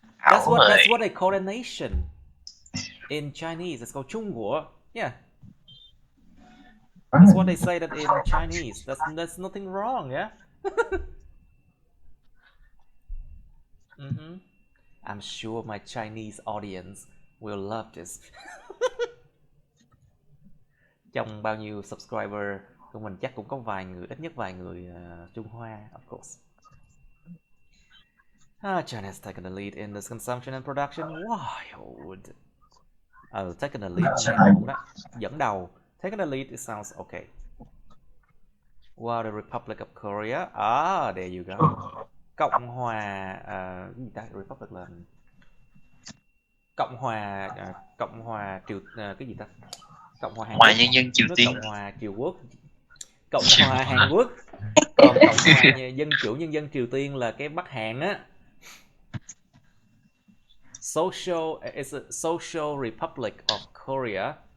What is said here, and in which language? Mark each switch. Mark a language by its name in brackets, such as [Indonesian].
[English] That's what they call a nation in Chinese. It's called Trung Quốc. Yeah. That's what they say that in Chinese. That's nothing wrong, yeah. I'm sure my Chinese audience will love this. [Vietnamese] Trong bao nhiêu subscriber của mình chắc cũng có vài người, ít nhất vài người Trung Hoa, [English] of course. China has taken the lead in this consumption and production. Wild. Taken the lead [Vietnamese] nghe ổn đó. Dẫn đầu. [English] Taken the lead, it sounds okay. While the Republic of Korea. There you go. [Vietnamese] Cộng hòa gì ta? Republic là Cộng hòa Triều cái gì ta? Cộng hòa Hàn Quốc. Nhân dân Triều Tiên. Cộng hòa Triều Quốc. Cộng hòa Hàn Quốc. Còn Cộng hòa Dân chủ Nhân dân Triều Tiên là cái Bắc Hàn á. [English] It's a social republic of Korea.